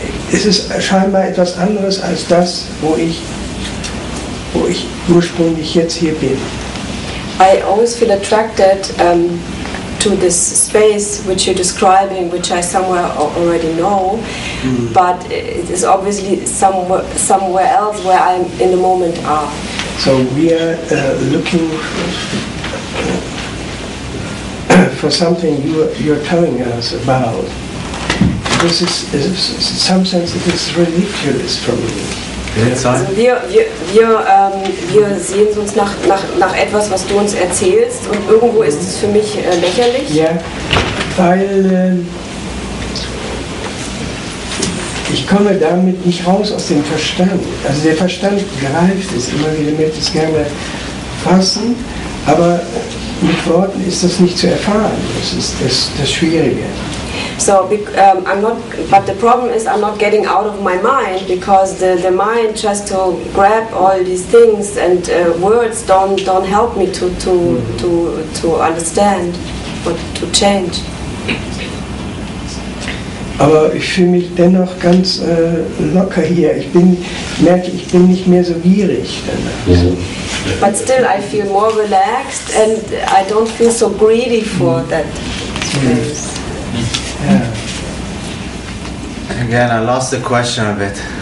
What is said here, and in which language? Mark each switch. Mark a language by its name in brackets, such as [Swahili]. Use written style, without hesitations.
[German] Es ist scheinbar etwas anderes als das, wo ich ursprünglich jetzt hier bin. [English] I always feel attracted to this space which you're describing, which I somewhere already know, but it is obviously somewhere else where I'm in the moment are. So we are looking for something you're telling us about. This is, in some sense, it is ridiculous for me. [German] Also wir sehen uns nach etwas, was du uns erzählst, und irgendwo ist es für mich lächerlich. Ja, weil ich komme damit nicht raus aus dem Verstand. Also der Verstand greift es immer wieder, möchte es gerne fassen, aber mit Worten ist das nicht zu erfahren. Das ist das Schwierige. [English] So but the problem is I'm not getting out of my mind, because the mind tries to grab all these things, and words don't help me to understand or to change. [German] Aber ich fühle mich dennoch ganz locker hier. Ich merke, ich bin nicht mehr so gierig danach. [English] But still I feel more relaxed, and I don't feel so greedy for that space. [German] Ja. [English] Again, I lost the question a bit.